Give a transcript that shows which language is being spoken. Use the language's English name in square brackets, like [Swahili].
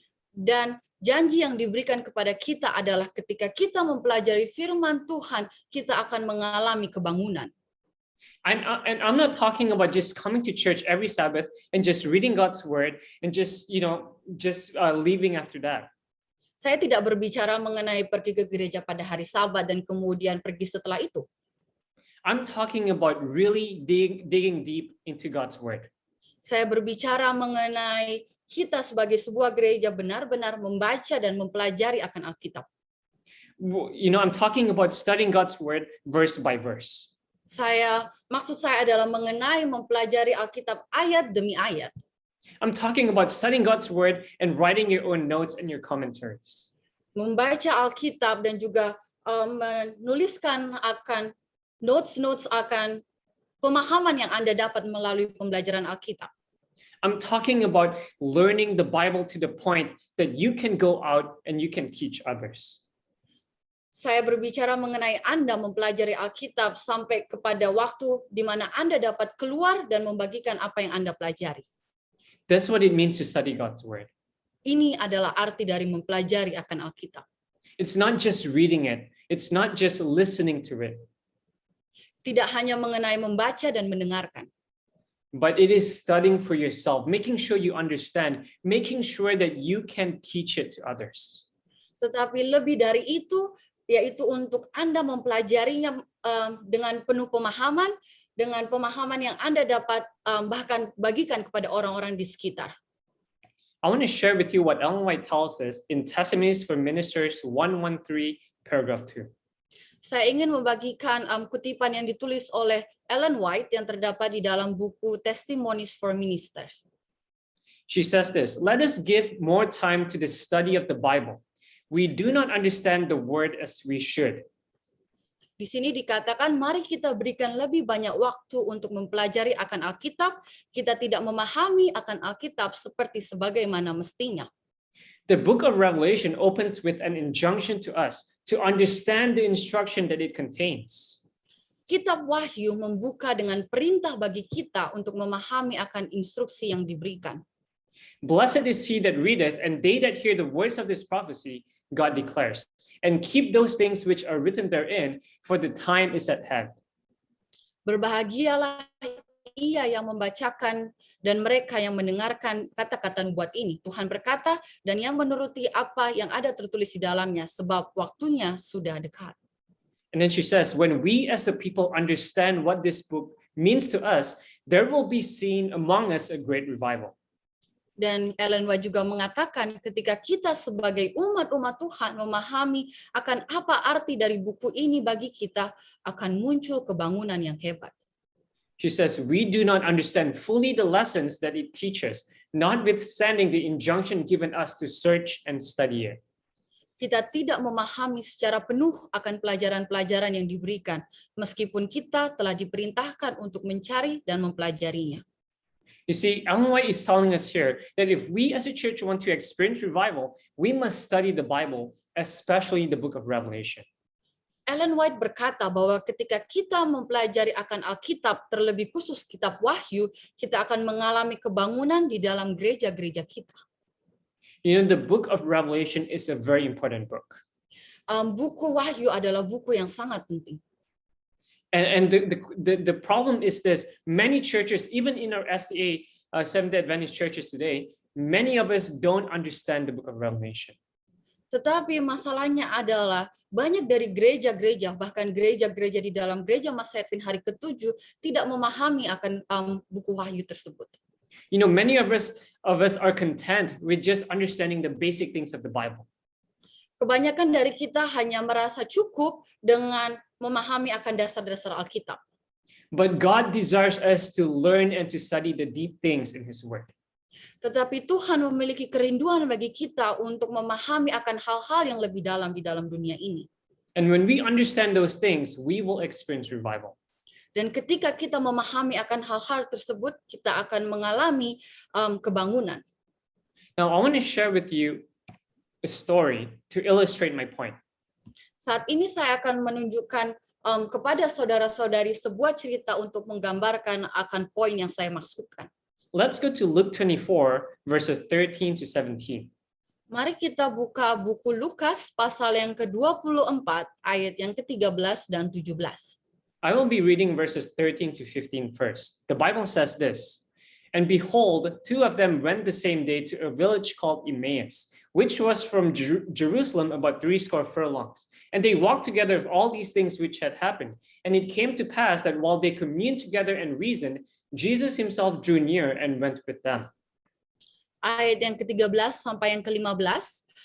[Indonesian] Dan janji yang diberikan kepada kita adalah ketika kita mempelajari firman Tuhan, kita akan mengalami kebangunan. [English] And I'm not talking about just coming to church every Sabbath and just reading God's word and just leaving after that. [Indonesian] Saya tidak berbicara mengenai pergi ke gereja pada hari Sabat dan kemudian pergi setelah itu. [English] I'm talking about really digging deep into God's word. [Indonesian] Saya berbicara mengenai kita sebagai sebuah gereja benar-benar membaca dan mempelajari akan Alkitab. [English] You know, I'm talking about studying God's word verse by verse. [Indonesian] Maksud saya adalah mengenai mempelajari Alkitab ayat demi ayat. [English] I'm talking about studying God's word and writing your own notes and your commentaries. [Indonesian] Membaca Alkitab dan juga menuliskan akan notes akan pemahaman yang Anda dapat melalui pembelajaran Alkitab. [English] I'm talking about learning the Bible to the point that you can go out and you can teach others. [Indonesian] Saya berbicara mengenai Anda mempelajari Alkitab sampai kepada waktu di mana Anda dapat keluar dan membagikan apa yang Anda pelajari. [English] That's what it means to study God's word. [Indonesian] Ini adalah arti dari mempelajari akan Alkitab. [English] It's not just reading it. It's not just listening to it. [Indonesian] Tidak hanya mengenai membaca dan mendengarkan. [English] But it is studying for yourself, making sure you understand, making sure that you can teach it to others. [Indonesian] Tetapi lebih dari itu, yaitu untuk Anda mempelajarinya dengan penuh pemahaman, dengan pemahaman yang Anda dapat bahkan bagikan kepada orang-orang di sekitar. [English] I want to share with you what Ellen White tells us in Testimonies for Ministers 113, paragraph 2. [Indonesian] Saya ingin membagikan kutipan yang ditulis oleh Ellen White yang terdapat di dalam buku Testimonies for Ministers. [English] She says this, let us give more time to the study of the Bible. We do not understand the word as we should. [Indonesian] Di sini dikatakan, mari kita berikan lebih banyak waktu untuk mempelajari akan Alkitab. Kita tidak memahami akan Alkitab seperti sebagaimana mestinya. [English] The book of Revelation opens with an injunction to us to understand the instruction that it contains. [Indonesian] Kitab Wahyu membuka dengan perintah bagi kita untuk memahami akan instruksi yang diberikan. [English] Blessed is he that readeth, and they that hear the words of this prophecy, God declares, and keep those things which are written therein, for the time is at hand. [Indonesian] Berbahagialah ia yang membacakan dan mereka yang mendengarkan kata-kata nubuat ini. Tuhan berkata, dan yang menuruti apa yang ada tertulis di dalamnya, sebab waktunya sudah dekat. [English] And then she says, when we as a people understand what this book means to us, there will be seen among us a great revival. [Indonesian] Dan Ellen White juga mengatakan ketika kita sebagai umat-umat Tuhan memahami akan apa arti dari buku ini bagi kita, akan muncul kebangunan yang hebat. [English] She says, we do not understand fully the lessons that it teaches, notwithstanding the injunction given us to search and study it. [Indonesian] Kita tidak memahami secara penuh akan pelajaran-pelajaran yang diberikan, meskipun kita telah diperintahkan untuk mencari dan mempelajarinya. [English] You see, Ellen White is telling us here that if we as a church want to experience revival, we must study the Bible, especially the book of Revelation. [Indonesian] Ellen White berkata bahwa ketika kita mempelajari akan Alkitab, terlebih khusus kitab Wahyu, kita akan mengalami kebangunan di dalam gereja-gereja kita. [English] You know, the book of Revelation is a very important book. [Indonesian] Buku Wahyu adalah buku yang sangat penting. [English] And the problem is this, many churches, even in our SDA, Seventh-day Adventist churches today, many of us don't understand the book of Revelation. [Indonesian] Tetapi masalahnya adalah banyak dari gereja-gereja, bahkan gereja-gereja di dalam gereja Masa Advent hari ke-7 tidak memahami akan buku Wahyu tersebut. [English] You know, many of us are content with just understanding the basic things of the Bible. [Indonesian] Kebanyakan dari kita hanya merasa cukup dengan memahami akan dasar-dasar Alkitab. [English] But God desires us to learn and to study the deep things in His Word. [Indonesian] Tetapi Tuhan memiliki kerinduan bagi kita untuk memahami akan hal-hal yang lebih dalam di dalam dunia ini. [English] And when we understand those things, we will experience revival. [Indonesian] Dan ketika kita memahami akan hal-hal tersebut, kita akan mengalami kebangunan. [English] Now, I want to share with you a story to illustrate my point. [Indonesian] Saat ini saya akan menunjukkan kepada saudara-saudari sebuah cerita untuk menggambarkan akan poin yang saya maksudkan. [English] Let's go to Luke 24, verses 13 to 17. [Indonesian] Mari kita buka buku Lukas pasal yang ke-24 ayat yang ke-13 dan 17. [English] I will be reading verses 13 to 15 first. The Bible says this, and behold, two of them went the same day to a village called Emmaus, which was from Jerusalem about 80 furlongs. And they walked together of all these things which had happened. And it came to pass that while they communed together and reasoned, Jesus himself drew near and went with them. [Indonesian] Ayat yang ke-13 sampai yang ke-15.